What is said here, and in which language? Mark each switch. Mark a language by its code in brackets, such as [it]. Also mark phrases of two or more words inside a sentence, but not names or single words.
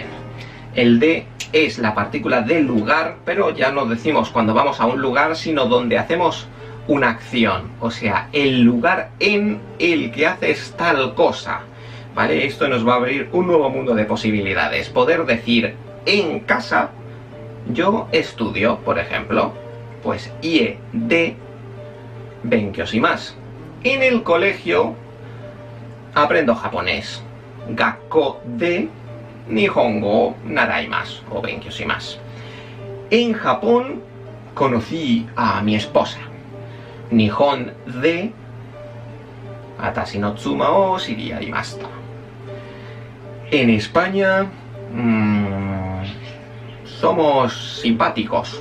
[es] El de es la partícula del lugar, pero ya no decimos cuando vamos a un lugar, sino donde hacemos una acción. O sea, el lugar en el que haces tal cosa. ¿Vale? Esto nos va a abrir un nuevo mundo de posibilidades. Poder decir en casa, yo estudio, por ejemplo. [ja] Pues 家で勉強します. [es] En el colegio aprendo japonés. [ja] 学校で日本語習います o 勉強します. [es] En Japón conocí a mi esposa. [ja] 日本であたしの妻を知りありました. [es] En España somos simpáticos.